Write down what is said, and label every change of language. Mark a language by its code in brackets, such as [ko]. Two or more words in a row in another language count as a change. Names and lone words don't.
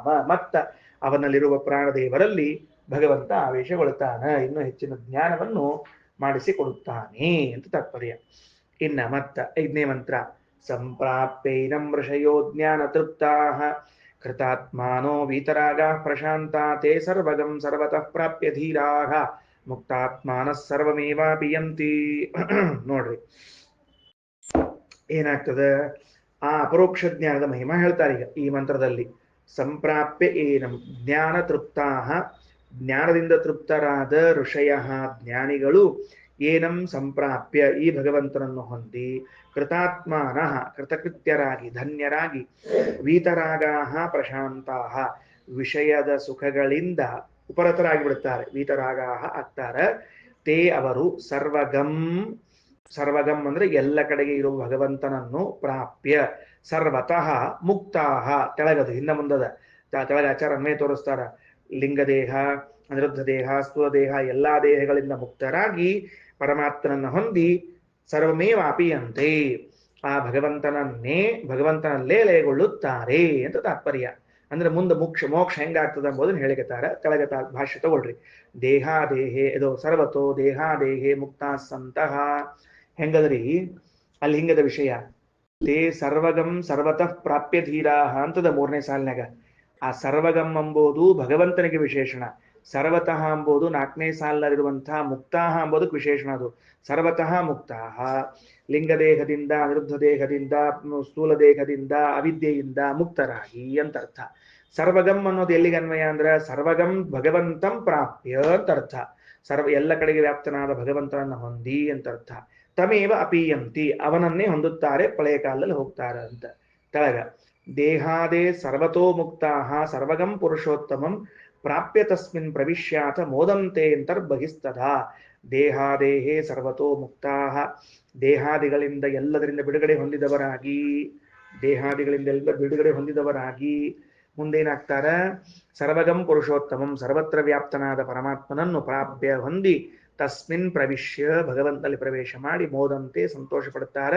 [kn] ಮತ್ತ ಅವನಲ್ಲಿರುವ ಪ್ರಾಣದೇವರಲ್ಲಿ ಭಗವಂತ ಆವೇಶಗೊಳ್ತಾನ, ಇನ್ನೂ ಹೆಚ್ಚಿನ ಜ್ಞಾನವನ್ನು ಮಾಡಿಸಿಕೊಡುತ್ತಾನೆ ಅಂತ ತಾತ್ಪರ್ಯ. ಇನ್ನ ಮತ್ತ 5ನೇ ಮಂತ್ರ, [sa] ಸಂಪ್ರಾಪ್ಯೈನಂ ಋಷಯೋ ಜ್ಞಾನ ತೃಪ್ತಾಃ ಕೃತಾತ್ಮಾನೋ ವೀತರಾಗಾ ಪ್ರಶಾಂತಾ ತೇ ಸರ್ವಗಂ ಸರ್ವತಃ ಪ್ರಾಪ್ಯ ಧೀರಾಃ ಮುಕ್ತಾತ್ಮಾನಃ ಸರ್ವಮೇವಾಪಿಯಂತಿ. [kn] ನೋಡ್ರಿ ಏನಾಗ್ತದೆ, ಆ ಅಪರೋಕ್ಷ ಜ್ಞಾನದ ಮಹಿಮಾ ಹೇಳ್ತಾರೆ ಈಗ ಈ ಮಂತ್ರದಲ್ಲಿ. [sa] ಸಂಪ್ರಾಪ್ಯ ಏನಂ, ಜ್ಞಾನ ತೃಪ್ತಾಃ, [kn] ಜ್ಞಾನದಿಂದ ತೃಪ್ತರಾದ ಋಷಯ, ಜ್ಞಾನಿಗಳು, [sa] ಏನಂ ಸಂಪ್ರಾಪ್ಯ, [kn] ಈ ಭಗವಂತನನ್ನು ಹೊಂದಿ, ಕೃತಾತ್ಮಾನಃ, ಕೃತಕೃತ್ಯರಾಗಿ ಧನ್ಯರಾಗಿ, [sa] ವೀತರಾಗಾಃ ಪ್ರಶಾಂತಾಃ, [kn] ವಿಷಯದ ಸುಖಗಳಿಂದ ಉಪರತರಾಗಿ ಬಿಡುತ್ತಾರೆ, ವೀತರಾಗಾಃ ಆಗ್ತಾರೆ. ತೇ ಅವರು ಸರ್ವಗಂ, ಸರ್ವಗಂ ಅಂದ್ರೆ ಎಲ್ಲ ಕಡೆಗೆ ಇರುವ ಭಗವಂತನನ್ನು ಪ್ರಾಪ್ಯ, [sa] ಸರ್ವತಃ ಮುಕ್ತಾಹ, [kn] ತೆಳಗದು ಹಿಂದ ಮುಂದದ ತೆಳಗ ಆಚಾರ ಅನ್ವಯ ತೋರಿಸ್ತಾರ. ಲಿಂಗದೇಹ, ಅನಿರುದ್ಧ ದೇಹ, ಸ್ಥೂಲ ದೇಹ ಎಲ್ಲಾ ದೇಹಗಳಿಂದ ಮುಕ್ತರಾಗಿ ಪರಮಾತ್ಮನನ್ನ ಹೊಂದಿ ಸರ್ವಮೇವಾಪಿಯಂತೆ ಆ ಭಗವಂತನಲ್ಲೇ ಲಯಗೊಳ್ಳುತ್ತಾರೆ ಅಂತ ತಾತ್ಪರ್ಯ. ಅಂದ್ರೆ ಮುಂದೆ ಮೋಕ್ಷ ಹೆಂಗಾಗ್ತದ ಎಂಬುದನ್ನು ಹೇಳಿಕತ್ತಾರ. ಕೆಳಗೆ ಭಾಷ್ಯ ತಗೊಳ್ರಿ. ದೇಹಾದೇಹೇ ಇದು [sa] ಸರ್ವತೋ ದೇಹಾದೇಹೇ ಮುಕ್ತ ಸಂತಹ [kn] ಹೆಂಗದ್ರಿ ಅಲ್ಲಿ ಹಿಂಗದ ವಿಷಯ. [sa] ತೇ ಸರ್ವಗಂ ಸರ್ವತಃ ಪ್ರಾಪ್ಯ ಧೀರಾಹ [kn] ಅಂತದ 3ನೇ ಸಾಲಿನಾಗ. ಆ ಸರ್ವಗಂ ಎಂಬುದು ಭಗವಂತನಿಗೆ ವಿಶೇಷಣ. ಸರ್ವತಃ ಎಂಬುದು 4ನೇ ಸಾಲಿನಲ್ಲಿರುವಂತಹ ಮುಕ್ತಾಹ ಎಂಬುದಕ್ಕೆ ವಿಶೇಷಣ. ಅದು [sa] ಸರ್ವತಃ ಮುಕ್ತಾಹ [kn] ಲಿಂಗದೇಹದಿಂದ ಅನಿರುದ್ಧ ದೇಹದಿಂದ ಸ್ಥೂಲ ದೇಹದಿಂದ ಅವಿದ್ಯೆಯಿಂದ ಮುಕ್ತರಾಗಿ ಅಂತ ಅರ್ಥ. ಸರ್ವಗಂ ಅನ್ನೋದು ಎಲ್ಲಿಗೆ ಅನ್ವಯ ಅಂದ್ರೆ [sa] ಸರ್ವಗಂ ಭಗವಂತಂ ಪ್ರಾಪ್ಯ [kn] ಅಂತ ಅರ್ಥ. ಎಲ್ಲ ಕಡೆಗೆ ವ್ಯಾಪ್ತನಾದ ಭಗವಂತನನ್ನ ಹೊಂದಿ ಅಂತ ಅರ್ಥ. [sa] ತಮೇವ ಅಪೀಯಂತಿ [kn] ಅವನನ್ನೇ ಹೊಂದುತ್ತಾರೆ, ಪ್ರಳಯ ಕಾಲದಲ್ಲಿ ಹೋಗ್ತಾರೆ ಅಂತ. [sa] ಕೆಳಗ ದೇಹಾದೇ ಸರ್ವತೋ ಮುಕ್ತಾಹ ಸರ್ವಗಂ ಪುರುಷೋತ್ತಮಂ ಪ್ರಾಪ್ಯ ತಸ್ಮಿನ್ ಪ್ರವಿಶ್ಯಾತ ಮೋದಂತೆ ಅಂತರ್ಬಹಿಸ್ತದ. ದೇಹಾದೇಹೇ ಸರ್ವತೋ ಮುಕ್ತಾಹ [kn] ದೇಹಾದಿಗಳಿಂದ ಎಲ್ಲದರಿಂದ ಬಿಡುಗಡೆ ಹೊಂದಿದವರಾಗಿ ಮುಂದೇನಾಗ್ತಾರ? [sa] ಸರ್ವಗಂ ಪುರುಷೋತ್ತಮಂ [kn] ಸರ್ವತ್ರ ವ್ಯಾಪ್ತನಾದ ಪರಮಾತ್ಮನನ್ನು ಪ್ರಾಪ್ಯ ಹೊಂದಿ [sa] ತಸ್ಮಿನ್ ಪ್ರವಿಶ್ಯ [kn] ಭಗವಂತನಲ್ಲಿ ಪ್ರವೇಶ ಮಾಡಿ ಮೋದಂತೆ ಸಂತೋಷ ಪಡುತ್ತಾರೆ.